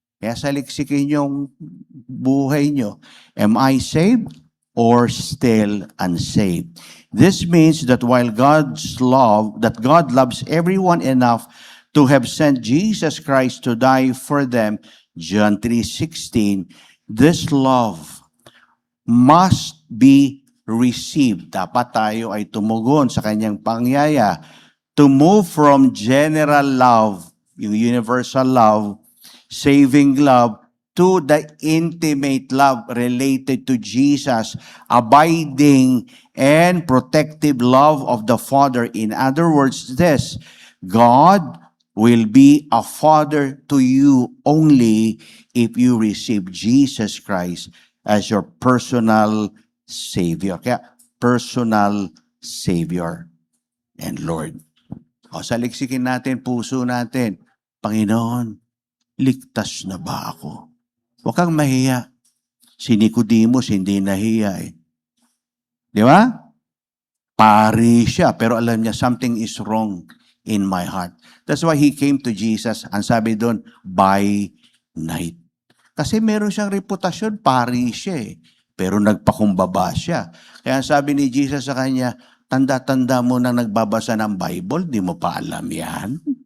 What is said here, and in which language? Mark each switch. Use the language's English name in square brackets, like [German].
[Filipino] Kaya saliksikin yung buhay nyo. [English] Am I saved or still unsaved? This means that while God loves everyone enough to have sent Jesus Christ to die for them, John 3:16, this love must be received. [Filipino] Dapat tayo ay tumugon sa kanyang pangyaya. [English] To move from general love, yung universal love, saving love, to the intimate love related to Jesus, abiding and protective love of the Father. In other words, God will be a Father to you only if you receive Jesus Christ as your personal Savior. Kaya, personal Savior and Lord. [Filipino] Saliksikin natin, puso natin. Panginoon, ligtas na ba ako? Huwag kang mahiya. Si Nicodemus hindi nahiya eh. Di ba? Pari siya, pero alam niya [English] something is wrong in my heart. That's why he came to Jesus. [Filipino] Ang sabi doon, [English] by night. [Filipino] Kasi meron siyang reputasyon, pari siya eh. Pero nagpakumbaba siya. Kaya sabi ni Jesus sa kanya, tanda-tanda mo na nagbabasa ng Bible, di mo pa alam yan.